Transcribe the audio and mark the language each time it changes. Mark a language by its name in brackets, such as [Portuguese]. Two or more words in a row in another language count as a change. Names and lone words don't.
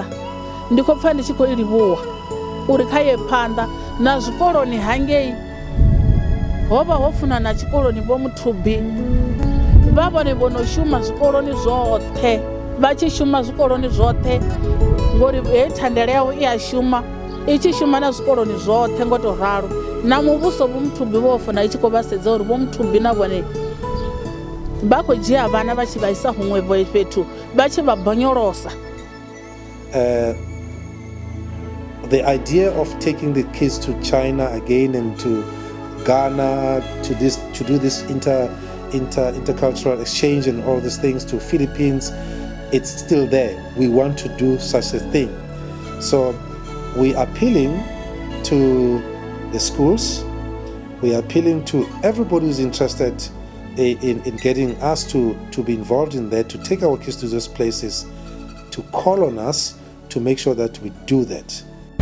[Venda] Ndi khou pfha ndi tshi khou i livhuwa uri kha ye phanḓa na zwikoloni hangei ho vha ho funa na tshikoloni vho Muthubi vha vhone vho no shuma zwikoloni zwoṱhe vha tshi shuma zwikoloni zwoṱhe ngori hei thandela yawe i a shuma i tshi shuma na zwikoloni zwoṱhe ngo to ralo na muvhuso vho Muthubi vho funa i tshi khou vha sedza uri vho Muthubi na vhone vha khou dzhia vhana vha tshi vha isa huṅwe fhethu vha tshi vha bonyolosa. [English] The idea of taking the kids to China again and to Ghana to do this intercultural exchange and all these things to Philippines, it's still there. We want to do such a thing. So we are appealing to the schools, we are appealing to everybody who's interested in getting us to be involved in that, to take our kids to those places, to call on us to make sure that we do that.